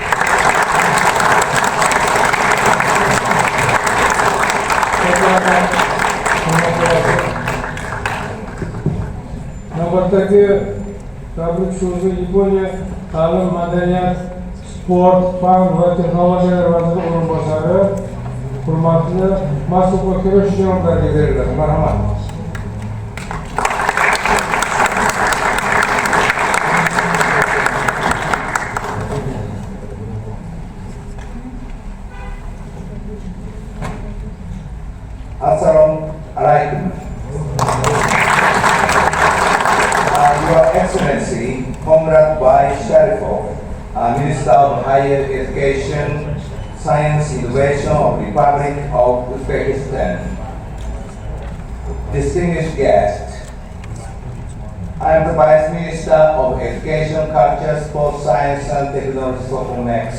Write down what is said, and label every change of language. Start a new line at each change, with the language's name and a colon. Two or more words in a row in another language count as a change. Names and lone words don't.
Uzbek: Navbatdagi tabrik so'zi Yaponiya ta'lim, madaniyat, sport, fan va texnologiyalar vaziri o'rinbosari hurmatli Masuko Kiroshiyoga beriladi. Marhamat.
Arabic: Assalamu alaikum.
English: Your Excellency, Comrade Bai Sharifov, Minister of Higher Education, Science, Innovation of the Republic of Uzbekistan. Distinguished guests, I am the Vice Minister of Education, Culture, Sports, Science and Technology for Next.